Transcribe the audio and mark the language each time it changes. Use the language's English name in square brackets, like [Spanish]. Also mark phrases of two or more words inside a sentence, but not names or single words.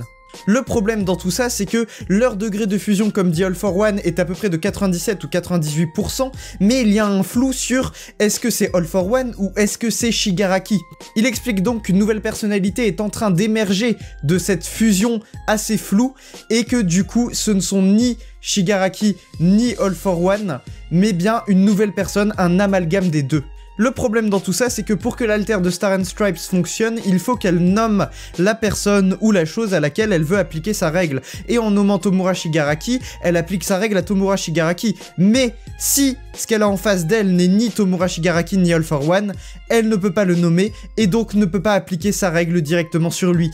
[French] Le problème dans tout ça, c'est que leur degré de fusion, comme dit All for One, est à peu près de 97 ou 98%, mais il y a un flou sur est-ce que c'est All for One ou est-ce que c'est Shigaraki. Il explique donc qu'une nouvelle personnalité est en train d'émerger de cette fusion assez floue, et que du coup, ce ne sont ni Shigaraki ni All for One, mais bien une nouvelle personne, un amalgame des deux. Le problème dans tout ça, c'est que pour que l'alter de Star and Stripes fonctionne, il faut qu'elle nomme la personne ou la chose à laquelle elle veut appliquer sa règle. Et en nommant Tomura Shigaraki, elle applique sa règle à Tomura Shigaraki. Mais si ce qu'elle a en face d'elle n'est ni Tomura Shigaraki ni All for One, elle ne peut pas le nommer et donc ne peut pas appliquer sa règle directement sur lui.